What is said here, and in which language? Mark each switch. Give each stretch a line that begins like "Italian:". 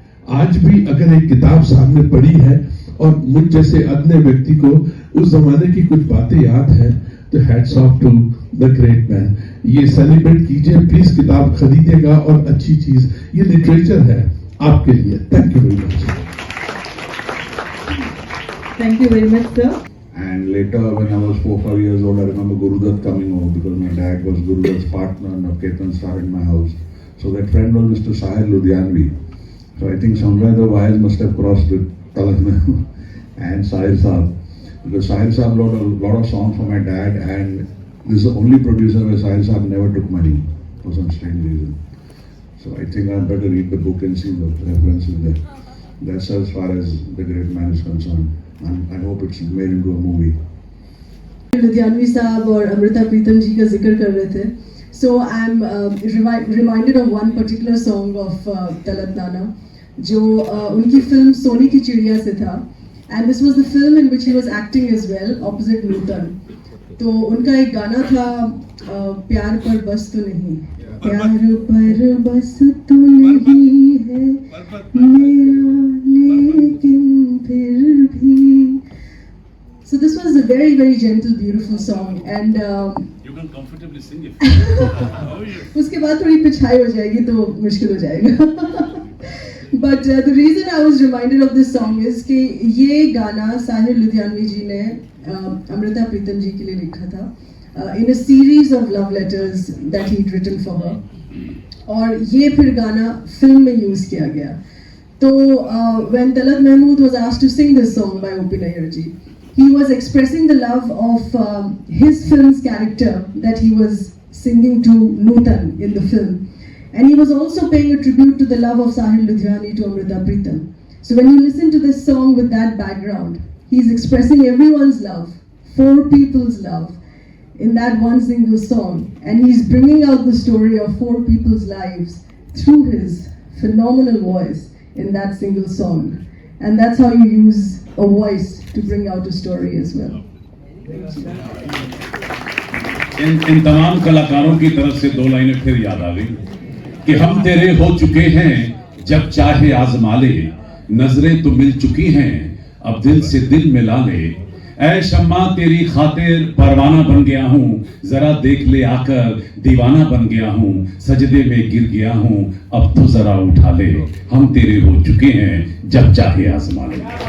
Hindi: आज भी अगर एक किताब सामने पड़ी है और मुझ जैसे अदने व्यक्ति को उस जमाने की कुछ बातें याद है, तो
English: Hats off to the great man.
Hindi: ये सेलिब्रेट कीजिए, प्लीज किताब खरीदेगा, और अच्छी चीज ये लिटरेचर है आपके लिए।
English: Thank you very much. Thank you very much, sir. And later, when I was 4-5 years old, I remember Gurudat coming over because my dad was Gurudat's partner and Ketan star in my house. So that friend was Mr. Sahil Ludhianvi. So I think somewhere the wires must have crossed with Talat Mahmood and Sahil Saab. Because Sahil Saab wrote a lot of songs for my dad, and this is the only producer where Sahil Saab never took money for some strange reason. So I think I better read the book and see the references there. That's as far as the great man is concerned. And I hope it's made into a movie.
Hindi: Ludhianvi साहब और अमृता प्रीतम जी का जिक्र कर रहे थे,
English: so I'm reminded of one particular song of Talat नाना,
Hindi: जो उनकी film सोने की चिड़िया से था,
English: and this was the film in which he was acting as well opposite Nutan.
Hindi: तो उनका एक गाना था प्यार पर बस तो नहीं, प्यार पर बस तो नहीं है मेरा, लेकिन फिर भी।
English: So this was a very, very gentle, beautiful song, and You can comfortably sing it.
Hindi: उसके बाद थोड़ी पिछाई हो जाएगी तो मुश्किल हो जाएगा।
English: But the reason I was reminded of this song is
Hindi: कि ये गाना साहिर लुधियानवी जी ने अमृता प्रीतम जी के लिए लिखा था
English: in a series of love letters that he'd written for her,
Hindi: और ये फिर गाना फिल्म में यूज किया गया। तो
English: when Talat Mahmood was asked to sing this song by O.P. Nayyar ji, he was expressing the love of his film's character that he was singing to Nutan in the film, and he was also paying a tribute to the love of Sahil Ludhiani to Amrita Pritam. So when you listen to this song with that background, he's expressing everyone's love, four people's love, in that one single song, and he's bringing out the story of four people's lives through his phenomenal voice in that single song. And that's how you use a voice to bring out a story as well.
Hindi: इन तमाम कलाकारों की तरफ से दो लाइनें फिर याद आ गई कि हम तेरे हो चुके हैं जब चाहे आजमा ले, नजरें तो मिल चुकी हैं अब दिल से दिल मिला ले, ऐ शम्मा तेरी खातिर परवाना बन गया हूँ, जरा देख ले आकर दीवाना बन गया हूँ, सजदे में गिर गया हूँ अब तो जरा उठा ले, हम तेरे हो चुके हैं जब चाहे आजमा ले।